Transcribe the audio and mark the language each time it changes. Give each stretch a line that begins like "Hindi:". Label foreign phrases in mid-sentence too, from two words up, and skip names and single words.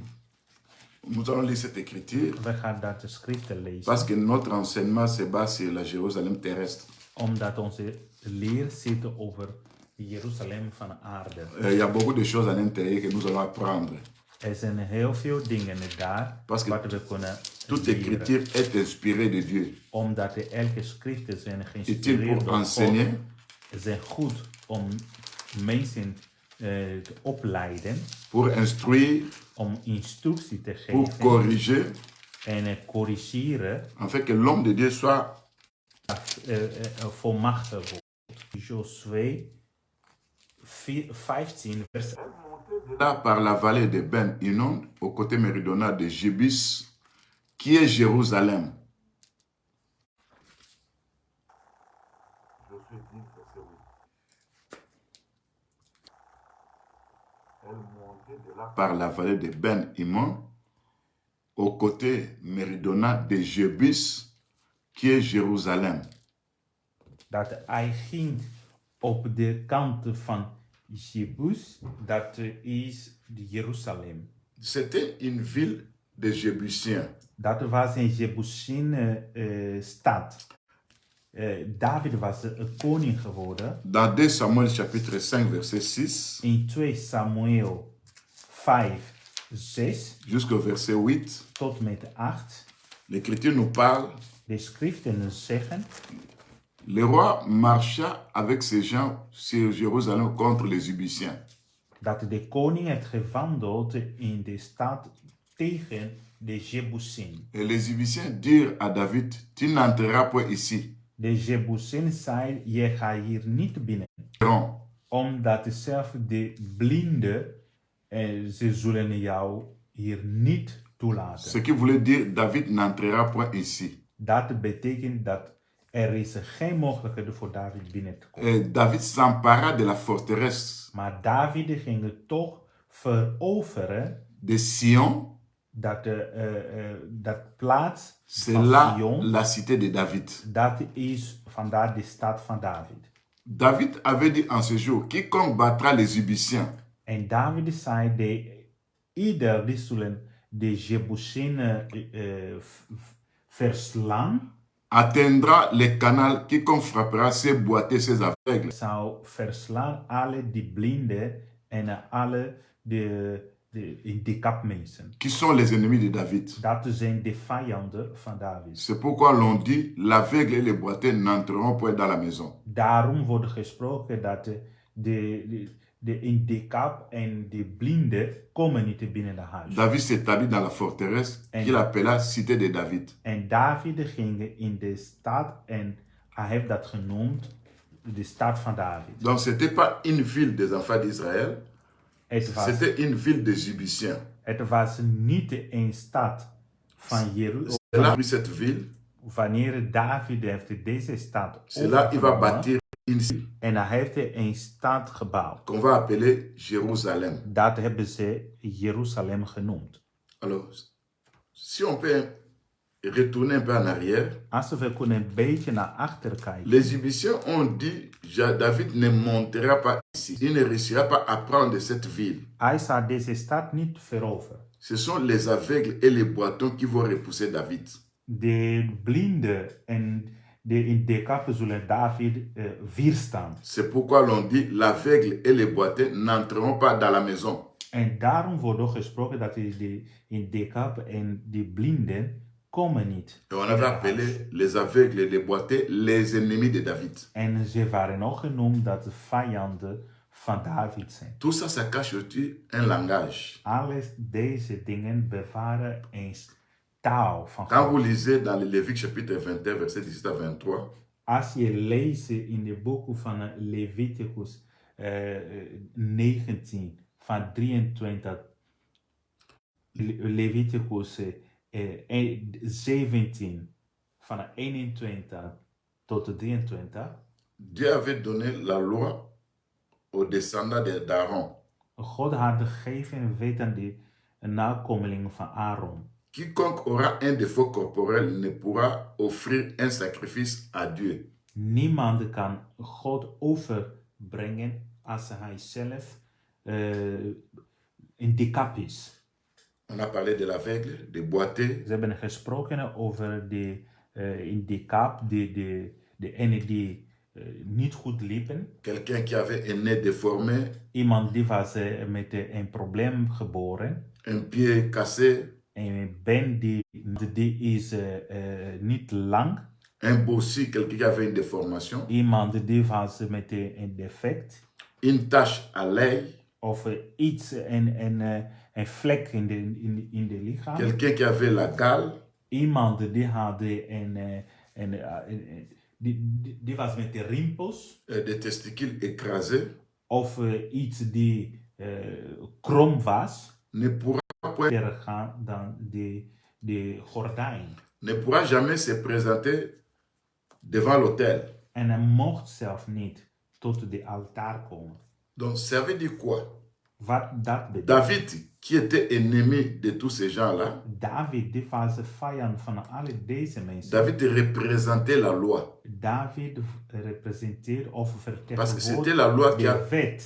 French: Nous allons lire cette écriture
Dutch: We gaan dat de schriften lezen.
French: parce que notre enseignement se base sur la Jérusalem terrestre.
Dutch: Omdat onze leer zit over Jeruzalem van de aarde.
French: Il y a beaucoup de choses à l'intérieur que nous allons apprendre.
Dutch: Er zijn heel veel dingen daar
French: Parce que
Dutch: wat we kunnen
French: toute
Dutch: leren.
French: écriture est inspirée de Dieu.
Dutch: Omdat elke schriften zijn
French: Utile
Dutch: geïnspireerd
French: pour
Dutch: door God.
French: enseigner,
Dutch: Zijn goed om mensen te opleiden,
French: pour instruire,
Dutch: om instructie te
French: pour
Dutch: geven
French: corriger,
Dutch: en corrigeren,
French: afin que l'homme de Dieu soit
Dutch: volmachtig wordt. Josué 15 vers
French: là par la vallée de Ben Hinnom, au côté méridional de Jébus, qui est Jérusalem. Par la vallée de Ben Hinnom, au côté méridional de Jébus, qui est Jérusalem.
Dutch: dat hij ging op de kant van Jebus, dat is Jeruzalem.
French: C'était une ville des Jébusiens.
Dutch: Dat was een Jebusine stad. David was een koning geworden.
French: Dans 2 Samuel chapitre 5 verset 6
Dutch: In 2 Samuel 5, 6
French: jusqu'au verset 8,
Dutch: tot met 8.
French: l'Écriture nous parle.
Dutch: De schriften zeggen,
French: Le roi marcha avec ses gens sur Jérusalem contre les Jébusiens.
Dutch: dat de koning heeft gewandeld in de stad tegen de Jebusin.
French: Et les Jébusiens dirent à David, tu n'entreras point ici.
Dutch: De Jebusin zei, je gaat hier niet binnen.
French: Non.
Dutch: Omdat zelf de blinden, ze zullen jou hier niet toelaten.
French: Ce qui voulait dire, David n'entrera point ici.
Dutch: Dat betekent dat er is geen mogelijkheid voor David binnen te komen.
French: Et David s'empara de la forteresse
Dutch: Maar David ging het toch veroveren
French: de Sion.
Dutch: dat plaats
French: C'est
Dutch: van
French: là
Dutch: Sion.
French: la cité de David.
Dutch: Dat is vandaar de stad van David.
French: David avait dit en ce jour, quiconque battra les Jébusiens
Dutch: En David zei, ieder die zullen de Jebusinnen verslaan,
French: atteindra les canals, quiconque frappera ses boiteux, ses aveugles.
Dutch: zou verslaan alle die blinden en alle de kapmensen.
French: Qui sont les ennemis de David.
Dutch: Dat zijn de vijanden van David.
French: C'est pourquoi l'on dit, l'aveugle et les boiteux n'entreront point dans la maison.
Dutch: Daarom wordt gesproken dat de indicap en de blinden komen niet binnen de huis.
French: David s'établit dans la forteresse qu'il appela cité de David.
Dutch: En David ging in de stad en hij heeft dat genoemd de stad van David.
French: Donc c'était pas une ville des enfants d'Israël, c'était une ville des Jébusiens.
Dutch: Het was niet een stad van Jeruzalem.
French: C'est là cette ville,
Dutch: Wanneer David heeft deze stad
French: c'est là il va
Dutch: overgenomen
French: bâtir une ville
Dutch: en hij heeft een stad gebouwd.
French: qu'on va appeler Jérusalem.
Dutch: Dat hebben ze Jeruzalem genoemd.
French: Alors, si on peut retourner un peu en arrière,
Dutch: Als we kunnen een beetje naar achter kijken.
French: les Jébusiens ont dit, David ne montera pas ici, il ne réussira pas à prendre cette ville.
Dutch: Hij zou deze stad niet veroveren.
French: Ce sont les aveugles et les boiteux qui vont repousser David.
Dutch: De blinden en de indikapen zullen David weerstaan.
French: C'est pourquoi l'on dit, l'aveugle et les boiteux n'entreront pas dans la maison.
Dutch: En daarom wordt ook gesproken dat de indikapen en de blinden komen niet.
French: Et on
Dutch: in
French: avait
Dutch: haar
French: appelé
Dutch: huis.
French: les aveugles et les boiteux les ennemis de David.
Dutch: En ze waren ook genoemd dat de vijanden van David zijn.
French: Tout ça, ça cache aussi un langage.
Dutch: Alle deze dingen bewaren een taal van
French: Quand vous
Dutch: God.
French: lisez dans le Lévitique chapitre 21, verset 17 à 23,
Dutch: Als je leest in de boeken van Leviticus 19, van 23, Leviticus 17, van 21 tot 23,
French: Dieu avait donné la loi aux descendants d'Aaron.
Dutch: God had gegeven wet aan de nakomelingen van Aaron.
French: Quiconque aura un défaut corporel ne pourra offrir un sacrifice à Dieu.
Dutch: Niemand kan God overbrengen als hij zelf in de kap is.
French: On a parlé de l'aveugle, des boiteux,
Dutch: Ze hebben gesproken over de in de kap, de ene die niet goed liepen.
French: quelqu'un qui avait un nez déformé,
Dutch: Iemand die was met een probleem geboren.
French: un pied cassé,
Dutch: Een been die is niet lang.
French: un bossu, quelqu'un qui avait une déformation,
Dutch: Iemand die was met een defect.
French: une tache à l'œil,
Dutch: Of iets, een vlek in de lichaam.
French: quelqu'un qui avait la gale,
Dutch: Iemand die had die was met de rimpels.
French: des testicules écrasés,
Dutch: Of iets die krom was.
French: ne pourra
Dutch: Gaan dan de gordijn.
French: ne pourra jamais se présenter devant l'autel.
Dutch: En hij mocht zelf niet tot de altaar komen.
French: Donc ça veut dire quoi?
Dutch: Wat dat betekent.
French: David, qui était ennemi de tous ces gens-là,
Dutch: David die was de vijand van alle deze mensen.
French: David représentait la loi.
Dutch: David representeert of
French: Parce que c'était la loi
Dutch: vertegenwoordigt de wet.